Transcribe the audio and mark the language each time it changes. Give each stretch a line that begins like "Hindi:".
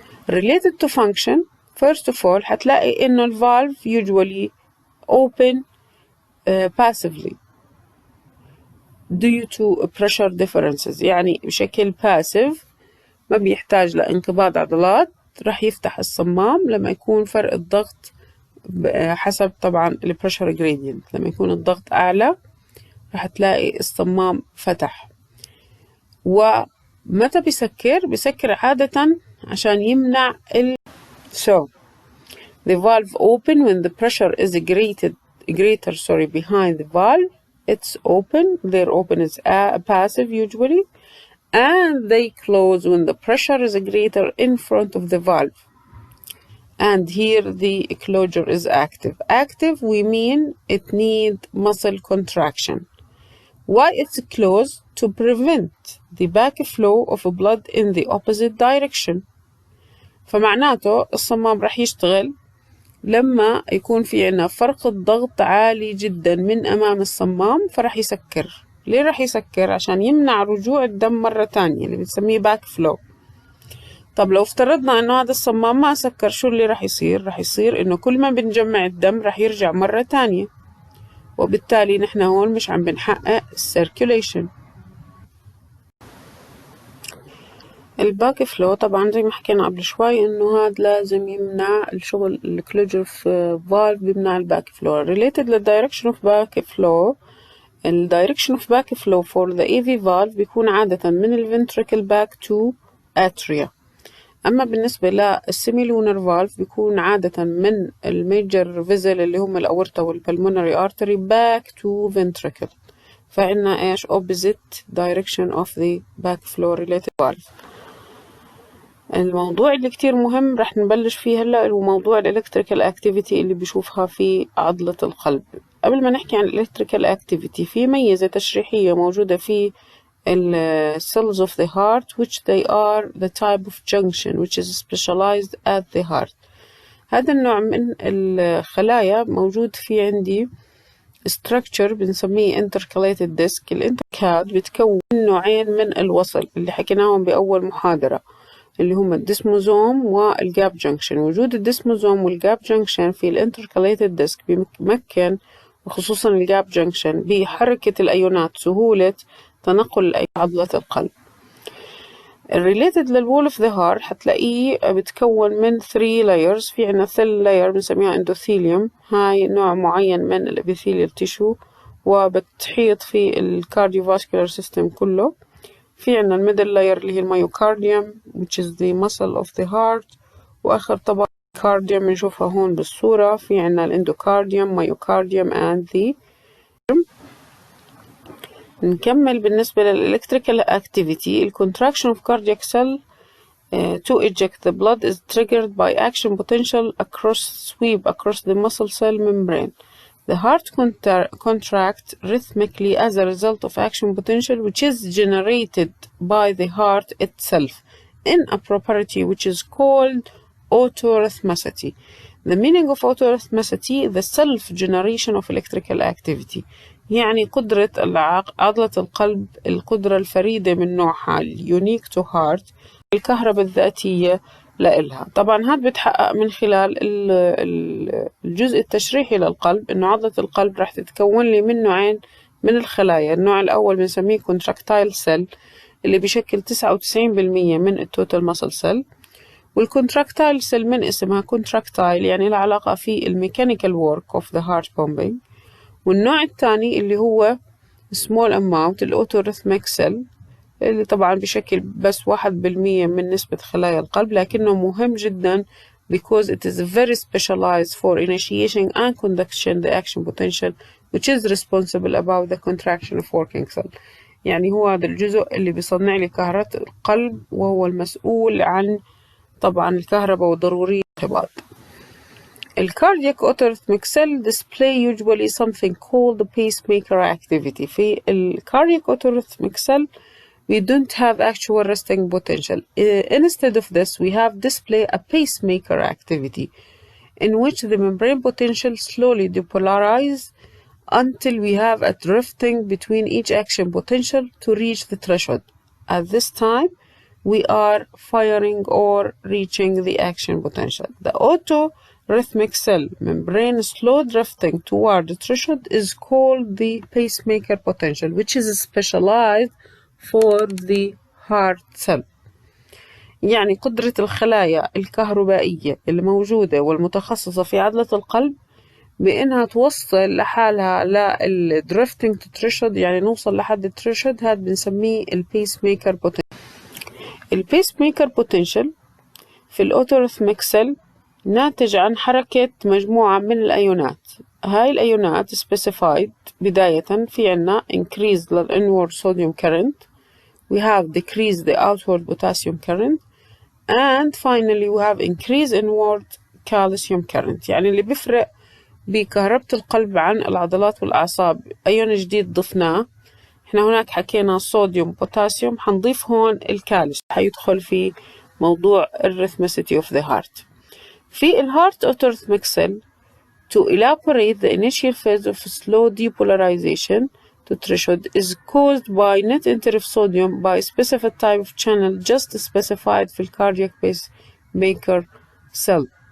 English: related to function first of all
Arabic: حتلاقي انه الفالف
English: usually open passively due to pressure differences،
Arabic: يعني بشكل passive ما بيحتاج لانقباض عضلات، راح يفتح الصمام لما يكون فرق الضغط حسب طبعا البريشر جريدينت. لما يكون الضغط أعلى راح تلاقي الصمام فتح. ومتى بيسكر عادة عشان يمنع
English: So the valve open when the pressure is greater behind the valve. It's open. Their open is passive usually, and they close when the pressure is greater in front of the valve. And here the closure is active. Active, we mean it needs muscle contraction. Why it's closed? To prevent the backflow of blood in the opposite direction.
Arabic: فمعناته الصمام رح يشتغل لما يكون في عنا فرق الضغط عالي جدا من أمام الصمام، فرح يسكر. ليه رح يسكر؟ عشان يمنع رجوع الدم مرة تانية اللي بنسميه باك فلو. طب لو افترضنا انه هذا الصمام ما سكر، شو اللي رح يصير؟ رح يصير انه كل ما بنجمع الدم رح يرجع مرة تانية، وبالتالي نحن هون مش عم بنحقق السيركيوليشن. الباك فلو طبعا زي ما حكينا قبل شوي انه هذا لازم يمنع الشغل الكلوجر في فالف، بيمنع الباك فلو.
English: related للdirection of back flow، الdirection of back flow for the AV valve
Arabic: بيكون عادة من
English: الventricle back to atria.
Arabic: أما بالنسبة للسيميلونر فالف بيكون عادة من الميجر فيزل اللي هم الأورطة والبلمونري artery back to ventricle. فإننا إيش
English: opposite direction of the backflow related valve.
Arabic: الموضوع اللي كتير مهم رح نبلش فيه هلأ هو موضوع الإلكتريكال أكتيفيتي اللي بيشوفها في عضلة القلب. قبل ما نحكي عن الإلكتريكال أكتيفيتي، في ميزة تشريحية موجودة في
English: cells of the heart which they are the type of junction which is specialized at the heart.
Arabic: هذا النوع من الخلايا موجود في عندي structure بنسميه intercalated disc. الانتركاد بتكون نوعين من الوصل اللي حكيناهم بأول محاضرة، اللي هم الديسموزوم والجاب جنكشن. وجود الديسموزوم والجاب جنكشن في الانتركاليتد ديسك بيمكن، وخصوصا الجاب جنكشن، بحركة الأيونات، سهولة تنقل عضلة القلب. الريليتد للوول اوف ذا هارت حتلاقيه بتكون من 3 layers. في عنا ثل لاير بنسميها اندوثيليوم، هاي نوع معين من الابيثيليال تيشو وبتحيط في الكارديوفاسكولار سيستم كله. في عنا الميدل لاير اللي هي الميوكارديوم
English: which is the muscle of the heart،
Arabic: واخر طبقة كارديوم بنشوفها هون بالصورة. في عنا الاندوكارديوم، ميوكارديوم and the. نكمل بالنسبة للإلكتريكال activity.
English: الcontraction of cardiac cell to eject the blood is triggered by action potential sweep across the muscle cell membrane. The heart contracts rhythmically as a result of action potential which is generated by the heart itself in a property which is called autorhythmicity. The meaning of autorhythmicity: the self-generation of electrical activity.
Arabic: يعني قدرة عضلة القلب، القدرة الفريدة من نوعها
English: unique to heart،
Arabic: الكهرباء الذاتية لإلها. طبعا هذا بتحقق من خلال الجزء التشريحي للقلب، إنه عضلة القلب راح تتكون لي من نوعين من الخلايا. النوع الأول بنسميه contractile cell اللي بيشكل 99% من التوتال muscle cell. والcontractile cell من اسمها contractile يعني العلاقة في الميكانيكال work of the heart pumping. والنوع الثاني اللي هو
English: small amount الautorhythmic cell
Arabic: اللي طبعا بشكل بس 1% من نسبة خلايا القلب، لكنه مهم جدا
English: because it is very specialized for initiating and conduction the action potential which is responsible about the contraction of working cell.
Arabic: يعني هو هذا الجزء اللي بيصنع لي كهرباء القلب، وهو المسؤول عن طبعا الكهرباء وضرورية الانقباض.
English: الكاردياك autorhythmic cell display usually something called the pacemaker activity. في الكاردياك autorhythmic cell we don't have actual resting potential. Instead of this, we have display a pacemaker activity in which the membrane potential slowly depolarize until we have a drifting between each action potential to reach the threshold. At this time, we are firing or reaching the action potential. The autorhythmic cell membrane slow drifting toward the threshold is called the pacemaker potential, which is specialized for the heart cell.
Arabic: يعني قدرة الخلايا الكهربائية الموجودة والمتخصصة في عضلة القلب بأنها توصل لحالها للدريفتنج تو threshold، يعني نوصل لحد الثريشولد، هذا بنسميه البيس ميكر بوتنشال. البيس ميكر بوتنشال في الأوتوريثميك سيل ناتج عن حركة مجموعة من الأيونات هاي الأيونات
English: specified
Arabic: بداية في عنا
English: increase the inward sodium current, we have decreased the outward potassium current, and finally we have increased inward calcium current.
Arabic: يعني اللي بيفرق بكهربة القلب عن العضلات والأعصاب أيون جديد ضفناه. احنا هناك حكينا صوديوم بوتاسيوم، حنضيف هون الكالسيوم حيدخل في موضوع الرhythmicity of the heart. في الهارت أوتوريثميك سيل
English: to elaborate the initial phase of slow depolarization to threshold is caused by net entry of sodium by a specific type of channel just specified في cardiac pacemaker cell.